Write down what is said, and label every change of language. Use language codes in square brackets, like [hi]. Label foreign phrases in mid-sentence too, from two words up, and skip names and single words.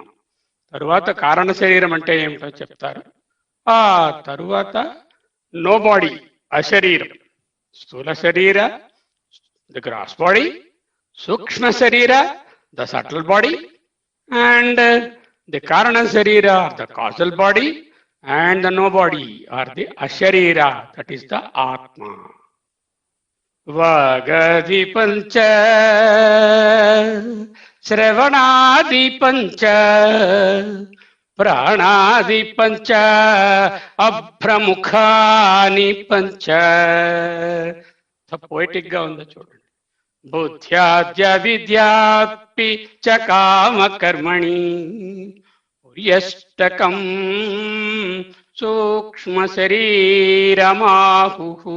[te] తరువాత కారణ శరీరం అంటే ఏమిటో చెప్తారు. ఆ తరువాత [en] no body, [sa] అశరీరం, స్థూల శరీర, [en] the gross body, [sa] సూక్ష్మ శరీర, [en] the subtle body, and the [sa] కారణ శరీర, [en] the causal body, and the nobody or the asharira, that is the atma. [sa] वागादि पञ्च श्रवणादि पञ्च प्राणादि पञ्च अभ्रमुखानि पञ्च. [te] పోయిటిక్ గా ఉందో చూడండి. [sa] బుద్ధ్యాద్య విద్యాపి చ కామ కర్మణి యష్టకం సూక్ష్మ శరీరమాహు.